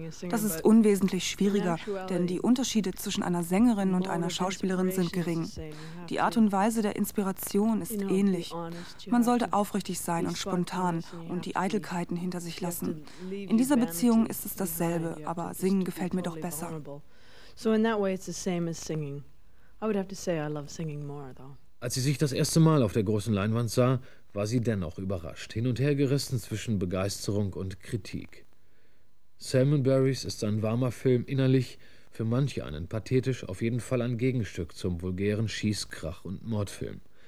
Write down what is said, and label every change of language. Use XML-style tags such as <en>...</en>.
<de>Das ist unwesentlich schwieriger, denn die Unterschiede zwischen einer Sängerin und einer Schauspielerin sind gering. Die Art und Weise der Inspiration ist ähnlich. Man sollte aufrichtig sein und spontan und die Eitelkeiten hinter sich lassen. In dieser Beziehung ist es dasselbe, aber singen gefällt mir doch besser.</de> <en>So in that way it's the same as singing. I would have to say I love singing more though.</en> <de>Als sie sich das erste Mal auf der großen Leinwand sah, war sie dennoch überrascht, hin und her gerissen zwischen Begeisterung und Kritik. Salmonberries ist ein warmer Film innerlich, für manche einen pathetisch, auf jeden Fall ein Gegenstück zum vulgären Schieß-, Krach- und Mordfilm.</de>